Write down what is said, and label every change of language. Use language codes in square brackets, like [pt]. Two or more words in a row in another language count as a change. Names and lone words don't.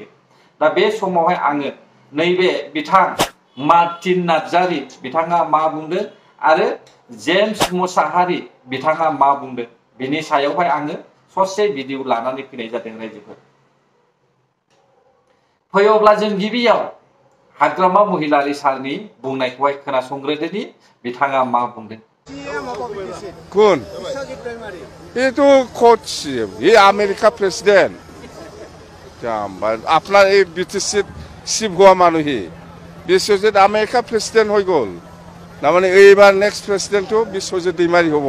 [brx] दा बे समावहाय आङो नैबे बिथां मार्टिन नार्जारि बिथाङा मा बुंदों आरो जेम्स मुसाहारि बिथाङा मा बुंदों बिनि सायावहाय आङो ससे भिडिअ लानानै फैनाय जादों रायजोफोर। फैयोब्ला जों गिबियाव हाग्रामा महिलारि सारनि बुंनायखौहाय खोनासंग्रोदोनि बिथाङा मा बुंदों। [as] কোন? এইটো কোচ, এই আমেরিকা প্রেসিডেন্ট। আপনার এই বিটিসিত চিফ হোৱা মানুহে বিশ্বজিৎ আমেরিকা প্রেসিডেন্ট হৈ গ'ল। তাৰমানে এইবাৰ [en] next presidentটো [as] বিশ্বজিৎ दैमारि হ'ব।